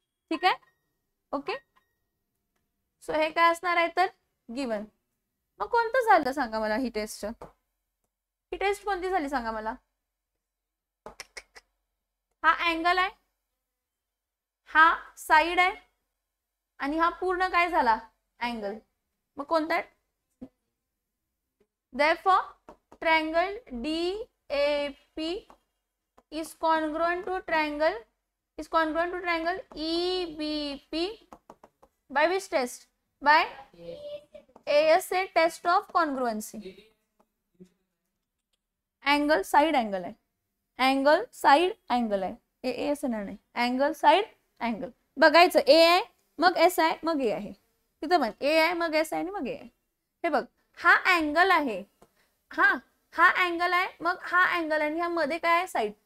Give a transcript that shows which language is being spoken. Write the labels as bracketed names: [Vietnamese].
[Marathi] ठीक आहे, okay. So हे काय असणार आहे तर गिवन. मग कोणतं झालं सांगा मला ही टेस्ट? ही टेस्ट कोणती झाली सांगा मला? हा अँगल आहे, हा साइड आहे आणि हा पूर्ण काय झाला? अँगल. मग कोणता आहे? [English] Therefore, triangle DAP is congruent to triangle EBP by which test? By ASA test of congruency. [Marathi] Angle side angle आहे, अँगल साइड अँगल आहे. ASA नाही, अँगल साइड अँगल बघायचं. A आहे मग S आहे मग A आहे. तिथं पण A आहे मग S आहे आणि मग A आहे. हे बघ, हा अँगल आहे, हा अँगल आहे मग हा अँगल आहे आणि ह्या मध्ये काय आहे? साइड.